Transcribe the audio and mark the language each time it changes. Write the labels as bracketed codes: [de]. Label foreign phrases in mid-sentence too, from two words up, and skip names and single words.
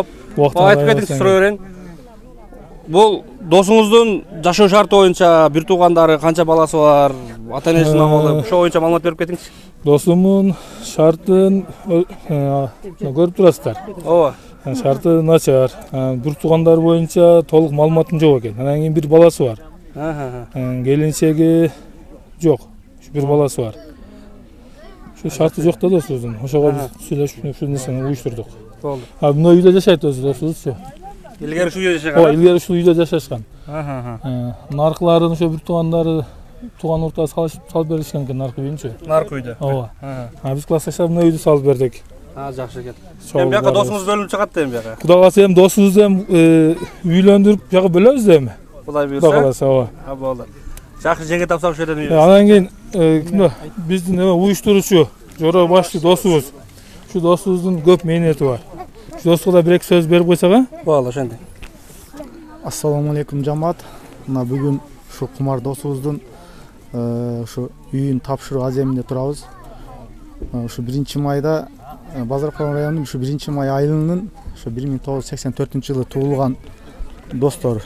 [ky] Айтып кетиңиз, суроо берейин. Бул досуңуздун жашоо шарты боюнча бир туугандары канча баласы бар, ата-энесинин абалы, ошо боюнча маалымат берип кетиңизчи. Досумдун шартын көрүп турасыздар. Ооба. Шарты начар. Бир туугандар боюнча толук маалыматым жок экен. Анан кийин бир баласы бар. Келинчеги жок. Бир баласы бар. Шу шарты жок да достуздун. Ошого биз сүйлөшүп, ушул нерсени уюштурдук. Болду. Мына үйдө жашайт достузчу. Илгери ушул үйдө жашаган. Илгери ушул үйдө жашашкан. Наркыларын ошо бир туугандары тууган уртага салып беришкен экен наркы үйүнчү. Наркы үйдө. Ооба. Биз классташтар мына үйдү салып бердик. Жакшы экен. Эми бияка досуңуз бөлүнүп чыгат да эми бияка. Кудай кааласа эми досубузду эми үйлөндүрүп бияка бөлөбүз да эми. Кудай буйрса. Кудай кааласа, ооба. Болду. Жакшы жеңге тапсак ошол жерден үйбүз. Анан кийин кимде биздин эме уюштуруучу Жора башчы досубуз. Şu dostubуздун көп мээнети бар. Şu досуга да бир-эки сөз берип койсок, а? Болду, ошентип. Ассаламу алейкум жамаат. Мына бүгүн ушу кумар досубуздун ушу үйүн тапшыруу аземинде турабыз. Ушу 1-майда Базаркулан районунун ушу 1-май айылынын ушу 1984-жылы туулган достор.